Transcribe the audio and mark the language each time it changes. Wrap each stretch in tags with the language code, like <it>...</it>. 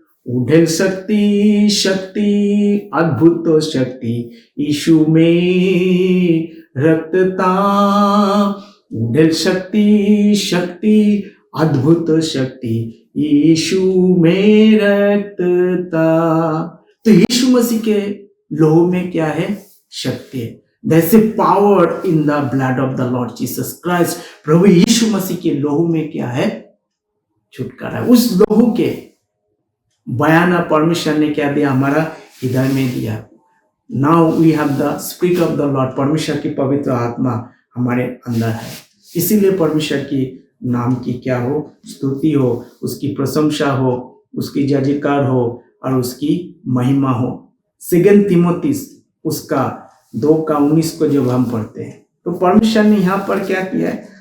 <hi>उढ़ेल शक्ति अद्भुत शक्ति यीशु में रक्तता। उढ़ेल शक्ति अद्भुत शक्ति यीशु में रक्तता। तो यीशु मसीह के लोहू में क्या है? शक्ति है।</hi> <en>There's a power in the blood of the Lord Jesus Christ.</en> <hi>प्रभु यीशु मसीह के लोहू में क्या है? छुटकारा। उस लोहू के बयाना परमेश्वर ने क्या दिया? हमारा हृदय में दिया।</hi> <en>Now we have the Spirit of the Lord.</en> <hi>परमेश्वर की पवित्र आत्मा हमारे अंदर है, इसीलिए परमेश्वर की नाम की क्या हो? स्तुति हो, उसकी प्रशंसा हो, उसकी जयजयकार हो और उसकी महिमा हो। 2 तीमुथियुस उसका 2:19 को जब हम पढ़ते हैं तो परमेश्वर ने यहाँ पर क्या किया है?</hi>